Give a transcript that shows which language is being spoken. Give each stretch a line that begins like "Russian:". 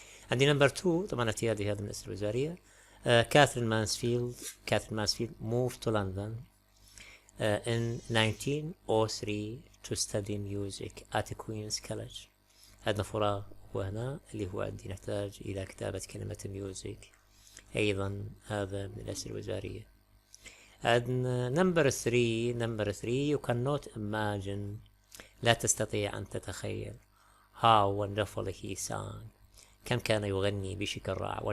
Arabic: عندي نمبر 2، طبعا اعتيادي هذا من الأسئلة الوزارية.
English: Katherine Mansfield moved to London in 1903 to study music at Queen's College.
Arabic: عندنا فراغ وهنا اللي هو عندي نحتاج إلى كتابة كلمة music، أيضا هذا من الأسئلة الوزارية. عندنا نمبر 3
English: you cannot imagine،
Arabic: لا تستطيع أن تتخيل
English: how wonderfully he sang،
Arabic: كم كان يغني بشكل رائع.